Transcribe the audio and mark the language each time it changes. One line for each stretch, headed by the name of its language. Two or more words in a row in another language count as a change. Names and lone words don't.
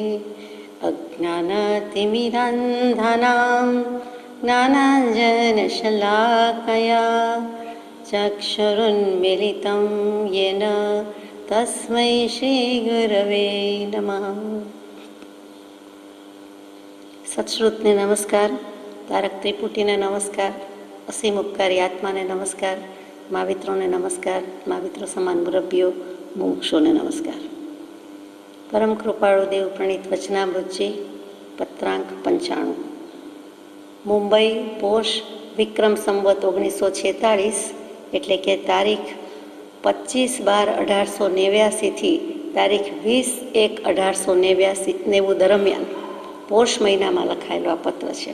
Sanskrit: अज्ञानतिमिरान्धानां ज्ञानाञ्जनशलाकया चक्षुरुन्मीलितं येन तस्मै श्रीगुरवे नमः।
Gujarati: સત્શ્રુતને નમસ્કાર, તારક ત્રિપુટીને નમસ્કાર, અસીમ ઉપકારી આત્માને નમસ્કાર, મહાવિત્રોને નમસ્કાર, મહાવિત્રો સમાન મુરબ્બીઓ મુમુક્ષોને નમસ્કાર। પરમ કૃપાળુ દેવ પ્રણીત વચનામૃતજી પત્રાંક 95 મુંબઈ પોષ વિક્રમ સંવત 1946 એટલે કે તારીખ 25/12/1889 થી તારીખ 20/1/1890 દરમિયાન પોષ મહિનામાં લખાયેલો આ પત્ર છે।